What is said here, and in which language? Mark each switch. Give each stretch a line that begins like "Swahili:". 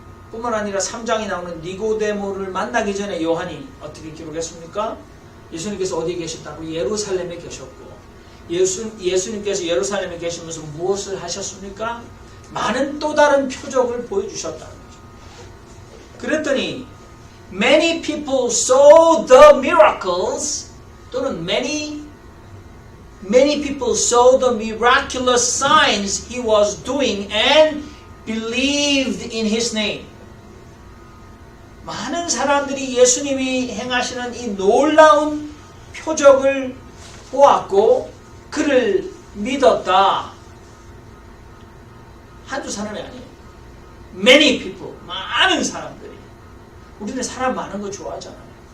Korean: 뿐만 아니라 3장에 나오는 니고데모를 만나기 전에 요한이 어떻게 기록했습니까? 예수님께서 어디에 계셨다고? 예루살렘에 계셨고 예수님께서 예루살렘에 계시면서 무엇을 하셨습니까? 많은 또 다른 표적을 보여주셨다는 거죠. 그랬더니
English: many people saw the miracles 또는 many people saw the miraculous signs he was doing and believed in his name.
Korean: 많은 사람들이 예수님이 행하시는 이 놀라운 표적을 보았고 그를 믿었다. 한두 사람이 아니에요.
English: Many people,
Korean: 많은 사람들이. 우리는 사람 많은 거 좋아하잖아요.